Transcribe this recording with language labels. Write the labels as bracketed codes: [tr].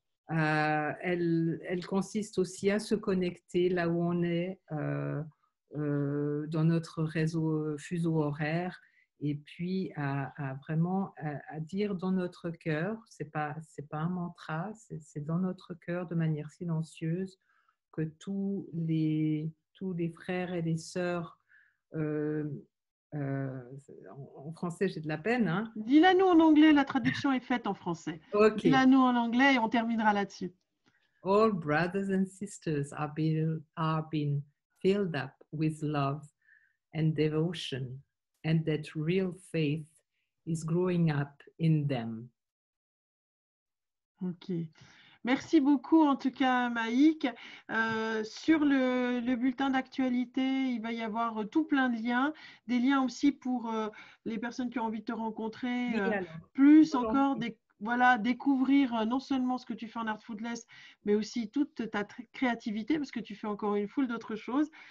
[fr] Elle consiste aussi à se connecter là où on est dans notre réseau fuseau horaire et puis à vraiment à dire dans notre cœur, c'est pas un mantra, c'est dans notre cœur de manière silencieuse que tous les frères et les sœurs euh, euh, en français, j'ai de la peine. Hein. Dis-la nous en anglais, la traduction est faite en français. Ok. Dis-la nous en anglais et on terminera là-dessus. [en] All brothers and sisters are being filled up with love and devotion, and that real faith is growing up in them. [fr] Ok. Merci beaucoup en tout cas Maïk. Sur le bulletin d'actualité, il va y avoir tout plein de liens, des liens aussi pour les personnes qui ont envie de te rencontrer, Oui, alors, plus encore volontiers. voilà, découvrir non seulement ce que tu fais en Artfoodless, mais aussi toute ta créativité, parce que tu fais encore une foule d'autres choses.